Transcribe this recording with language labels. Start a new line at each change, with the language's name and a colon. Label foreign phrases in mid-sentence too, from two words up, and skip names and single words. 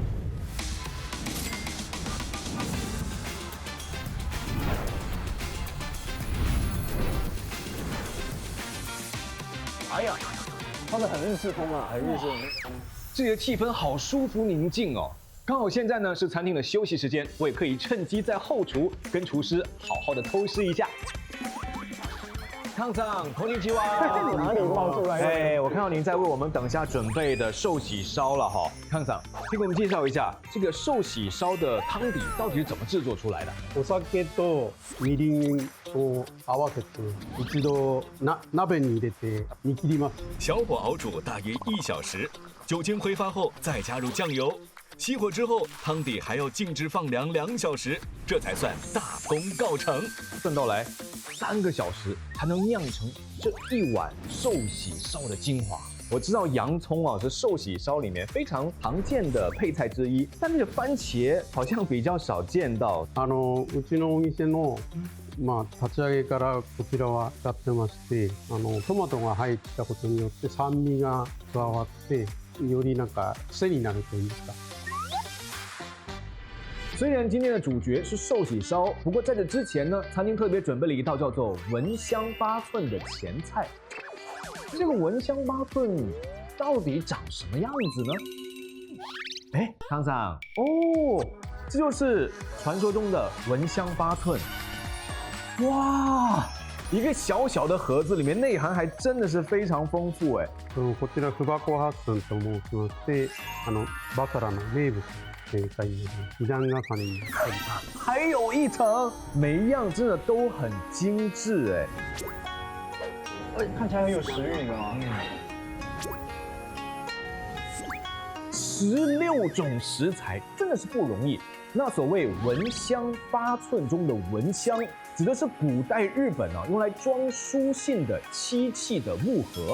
Chinese: 哎呀，他们很日式风啊，很日式。这里的气氛好舒服宁静哦。刚好现在呢是餐厅的休息时间，我也可以趁机在后厨跟厨师好好的偷师一下。康桑，
Japanese: こんにちは。
Chinese: 哪里冒出来的？哎，我看到您在为我们等下准备的寿喜烧了哈。康桑，请给我们介绍一下这个寿喜烧的汤底到底是怎么制作出来的？
Japanese: お酒とみりんを合わせて一度鍋に入れて煮切ります。
Chinese: 小火熬煮大约1小时，酒精挥发后再加入酱油，熄火之后汤底还要静置放凉2小时，这才算大功告成。算到来3个小时才能酿成这一碗寿喜烧的精华。我知道洋葱啊是寿喜烧里面非常常见的配菜之一，但是番茄好像比较少见到。
Japanese: うちのお店の立ち上げからこちらは使ってまして、トマトが入ったことによって酸味が加わってよりなんか癖になるというか。
Chinese: 虽然今天的主角是寿喜烧，不过在这之前呢，餐厅特别准备了一道叫做闻香八寸的前菜。这个闻香八寸到底长什么样子呢？哎，康桑，哦，这就是传说中的闻香八寸。哇，一个小小的盒子里面内涵还真的是非常丰富哎。
Japanese: こちらフバコハッスンと申しまして、バサラの名物。2段重ねに。
Chinese: 还有一层，每一样真的都很精致哎。看起来很有食欲的啊。 16种食材真的是不容易。那所谓闻香八寸中的闻香，指的是古代日本用来装书信的漆器的木盒。